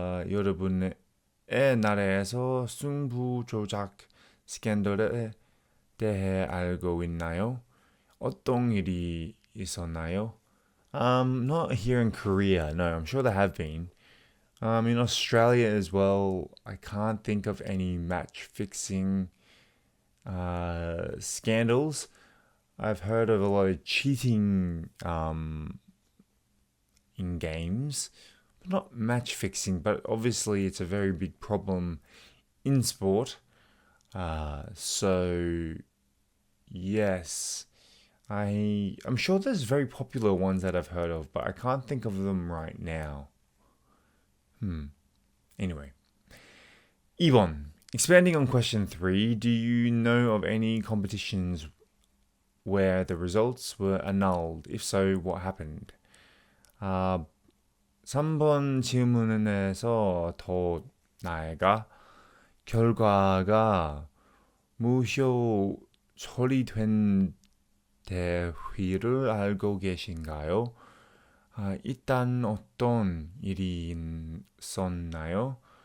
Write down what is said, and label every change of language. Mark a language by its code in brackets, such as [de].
[ko] 여러분의 나라에서 승부 조작 스캔들에 대해 알고 있나요? 어떤 일이 있었나요? [en] Not here in Korea. No, I'm sure there have been. In Australia as well, I can't think of any match-fixing scandals. I've heard of a lot of cheating in games, but not match-fixing. But obviously, it's a very big problem in sport. So, yes. I'm sure there's very popular ones that I've heard of, but I can't think of them right now. Anyway. 2번. Expanding on question 3, do you know of any competitions where the results were annulled? If so, what happened? [ko] 3번 질문에서 더 나아가 결과가 무효 처리된 대휘를 알고 계신가요? 일단 어떤 일이 있었나요?